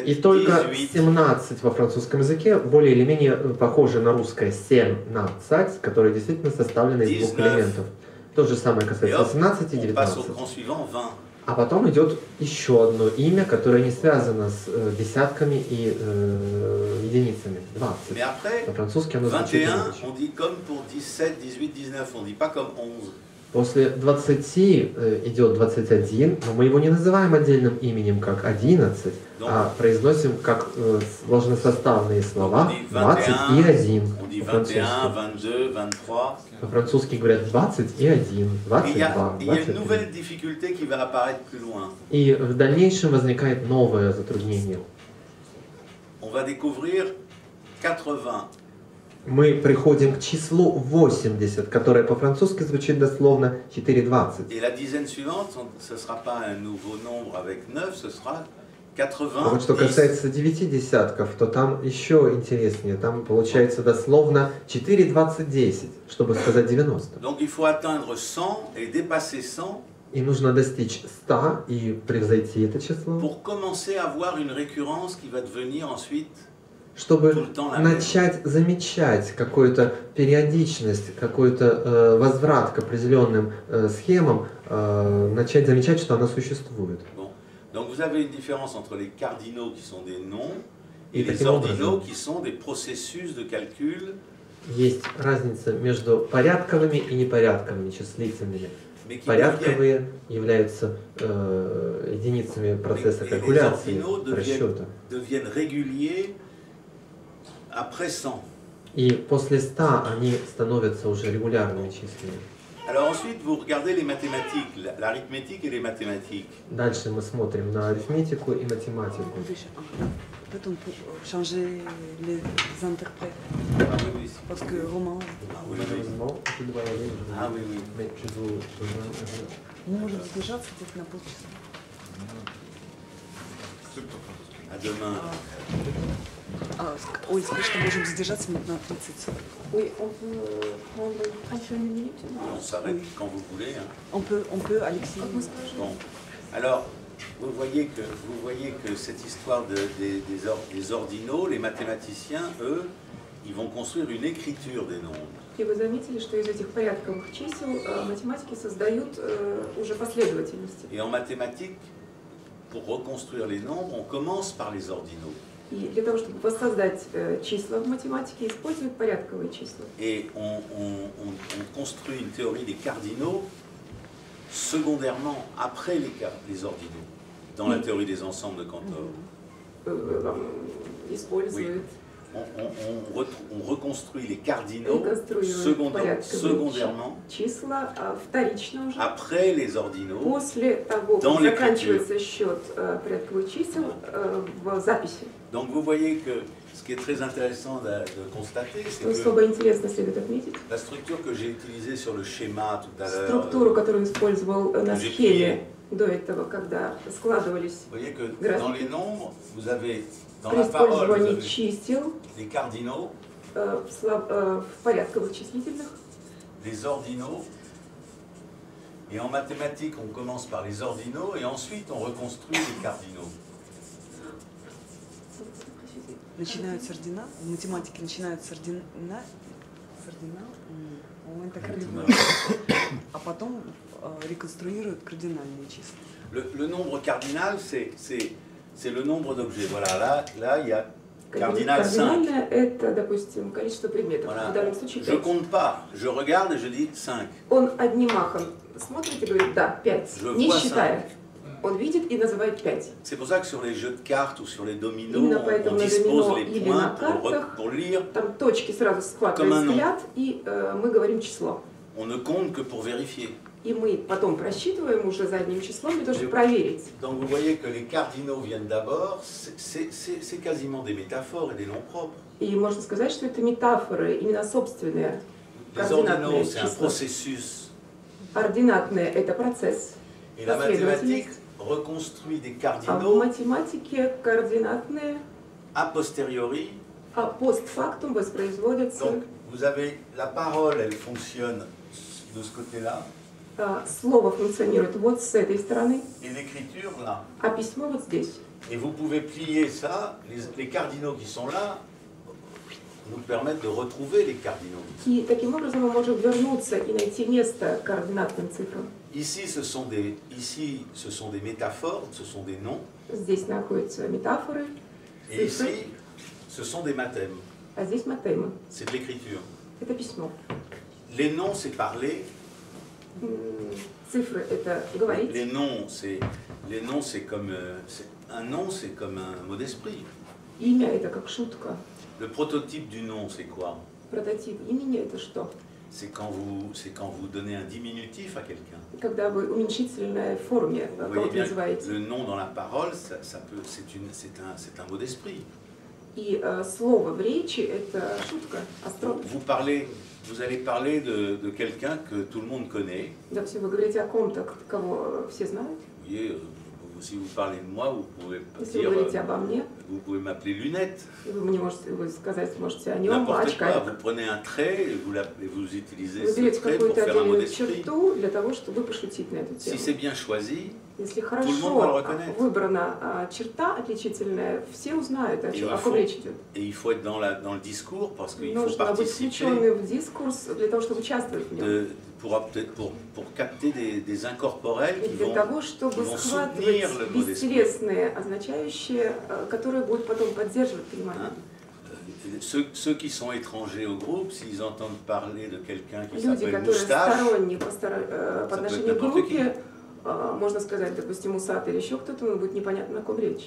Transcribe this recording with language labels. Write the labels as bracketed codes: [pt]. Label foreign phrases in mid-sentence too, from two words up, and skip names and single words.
[ru] И только 18. 17 во французском языке более или менее похоже на русское 17, которое действительно составлено из 2 элементов. То же самое касается 18 и [fr] On passe 19. au cran suivant, 20. [ru] А потом идет еще одно имя, которое не связано с десятками и единицами. [fr] 20. Mais après, [ru] По-французски оно звучит 21, иначе. [fr] on dit comme pour 17, 18, 19, on dit pas comme 11. [ru] После 20 идет 21, но мы его не называем отдельным именем, как 11, а произносим как сложносоставные слова 20 и 1. [fr] On dit 21, 22, 23. [ru] По-французски говорят 20 и 1, [fr] Et 22, il y a une 23. nouvelle difficulté qui va apparaître plus loin. [ru] И в дальнейшем возникает новое затруднение. [fr] On va découvrir 80. [ru] Мы приходим к числу 80, которое по-французски звучит дословно 4,20. [fr] Et la dizaine suivante, ce ne sera pas un nouveau nombre avec 9, ce sera [ru] А вот что касается 9 десятков, то там еще интереснее. Там получается дословно 4, 20, 10, чтобы сказать 90. [fr] Donc il faut atteindre 100 et dépasser 100 [ru] И нужно достичь 100 и превзойти это число, [fr] pour commencer à avoir une récurrence qui va devenir ensuite [ru] чтобы [fr] tout le temps la même. [ru] начать замечать какую-то периодичность, какой-то возврат к определенным схемам, начать замечать, что она существует. [fr] Bon. Donc vous avez une différence entre les cardinaux qui sont des noms et Et les [ru] таким [fr] ordinaux [ru] образом [fr] qui sont des processus de calcul, [ru] есть разница между порядковыми и непорядковыми числительными. [fr] mais qui deviennent, [ru] Порядковые являются единицами процесса [fr] et les [ru] калькуляции, [fr] ordinaux [ru] расчета. [fr] deviennent réguliers après 100. [ru] И после 100 они становятся уже регулярными числами. [fr] Alors ensuite, vous regardez les mathématiques, l'arithmétique et les mathématiques. [ru] Дальше мы смотрим на арифметику и математику. [fr] Peut-être on peut changer les interprètes. Ah oui, oui. Parce que Romain, Ah oui, oui. Ah oui, oui. [ru] мы можем задержаться где-то на полчаса. [fr] À demain. [ru] Ой, скажи, что можем задержаться минут на 30. [fr] Oui, on peut prendre 30 minutes. On s'arrête quand vous voulez. Hein. On peut, Alexis. Bon. Alors, vous voyez que cette histoire des ordinaux, les mathématiciens, eux, ils vont construire une écriture des nombres. [ru] И вы заметили, что из этих порядковых чисел математики создают уже последовательности. [fr] Et en mathématiques, pour reconstruire les nombres, on commence par les ordinaux. [ru] И для того, чтобы воссоздать числа в математике, используют порядковые числа. [fr] Et on construit une théorie des cardinaux secondairement après les ordinaux, dans la théorie des ensembles de Cantor. [ru] Используют. [fr] On reconstruit les cardinaux secondairement [ru] числа вторично уже. [fr] après les ordinaux [ru] После того, [fr] dans [ru] как [fr] l'écriture. [ru] заканчивается счет порядковых чисел в записи. [fr] Donc vous voyez que ce qui est très intéressant de constater, c'est [ru] Что особо интересно следует отметить, [fr] la structure que j'ai utilisée sur le schéma tout à l'heure, [ru] структуру, которую использовал на [fr] j'ai [ru] схеме до этого, когда складывались [fr] vous voyez que Graphique. dans les nombres, vous avez dans [ru] при [fr] la parole, vous [ru] использовании [fr] avez [ru] чисел [fr] les cardinaux, [ru] в порядковых числительных, [fr] les ordinaux, et en mathématiques, on commence par les ordinaux, et ensuite on reconstruit les cardinaux. [ru] Начинают с ордина, в математике начинают с ордина, он так люблю. А потом реконструируют кардинальные числа. [fr] Le nombre cardinal, c'est le nombre d'objets. Voilà, là, il y a cardinal 5. [ru] Кардинальное – это, допустим, количество предметов. [fr] Voilà. [ru] В данном случае [fr] Je 5. compte pas, je regarde et je dis 5. [ru] Он одним махом смотрит и говорит, да, 5, [fr] Je [ru] не [fr] vois [ru] считая. Он видит и называет 5. [fr] C'est pour ça que sur les jeux de cartes ou sur les dominos, [ru] Именно [fr] on [ru] поэтому на [fr] dispose [ru] домино [fr] les [ru] или на [fr] points [ru] картах [fr] pour lire. [ru] там точки сразу складывают [fr] Comme un nom. [ru] взгляд, и мы говорим число. [fr] On ne compte que pour vérifier. [ru] И мы потом просчитываем уже задним числом для того, чтобы проверить. [fr] Donc vous voyez que les cardinaux viennent d'abord, c'est quasiment des métaphores et des noms propres. [ru] И можно сказать, что это метафоры, именно собственные [fr] Les ordinaux, [ru] координатные [fr] c'est un [ru] числа. [fr] processus. [ru] Ординатные – это процесс, [fr] Et la mathématique [ru] последовательность. [fr] reconstruit des [ru] А в [fr] cardinaux [ru] математике координатные, [la] a posteriori. [ru] а постфактум воспроизводятся. [fr] Donc vous avez la parole, elle fonctionne de ce côté-là, [ru] Слово функционирует вот с этой стороны, [fr] et l'écriture là. [ru] а письмо вот здесь. [fr] Et vous pouvez plier ça, les cardinaux qui sont là nous permettent de retrouver les cardinaux. [ru] И таким образом мы можем вернуться и найти место координатным цифрам. [fr] Ici, ce sont des métaphores, ce sont des noms, [ru] Здесь находятся метафоры, [fr] et [ru] цифры, [fr] ici, ce sont des mathèmes, [ru] а здесь матемы. [fr] c'est de l'écriture. [ru] Это письмо. [fr] Les noms, c'est parler. [ru] Цифры – это говорить. [fr] Les noms, c'est comme un nom, c'est comme un mot d'esprit. [ru] Имя – это как шутка. [fr] Le prototype du nom, c'est quoi? [ru] Прототип имени – это что? [fr] C'est quand vous donnez un diminutif à quelqu'un. [ru] Когда вы в уменьшительной форме [fr] Vous voyez [ru] кого-то [fr] bien, [ru] называете. [fr] le nom dans la parole, c'est un mot d'esprit. [ru] И слово в речи – это шутка, острота. [fr] Vous allez parler de quelqu'un que tout le monde connaît. [ru] Допустим, вы говорите о ком-то, кого все знают. [fr] Vous voyez, si vous parlez de moi, vous pouvez [ru] Если вы [fr] dire, [ru] говорите обо мне, [fr] vous pouvez m'appeler Lunette. [ru] вы мне можете сказать можете о нем, [fr] N'importe quoi. [ru] очкарик. [fr] Vous prenez un trait et vous utilisez [ru] Вы [fr] ce [ru] берете [fr] trait pour [ru] какую-то [fr] faire un mot [ru] отдельную [fr] d'esprit. [ru] черту для того, чтобы пошутить на эту [fr] Si [ru] тему. [fr] c'est bien choisi, [ru] Если [fr] le monde va le [ru] хорошо [fr] reconnaître. [ru] выбрана черта отличительная, все узнают, о ком речь идет. [fr] et il faut être dans le discours parce qu'il faut [ru] Нужно быть [fr] participer [ru] включенным в дискурс для того, чтобы участвовать в нем. [fr] pour capter des incorporels [ru] И [fr] qui [ru] для [fr] vont, [ru] того, чтобы [fr] vont soutenir [ru] схватывать [fr] le mot d'esprit. [ru] бестелесные, означающие, которые будут потом поддерживать понимание. [fr] Ceux qui sont étrangers au groupe, s'ils entendent parler de quelqu'un qui [ru] Люди, [fr] s'appelle [ru] которые [fr] Moustache, [ru] сторонние по отношению к [fr] n'importe [ru] группе, можно сказать, допустим, усатый или еще кто-то, будет непонятно, о ком речь.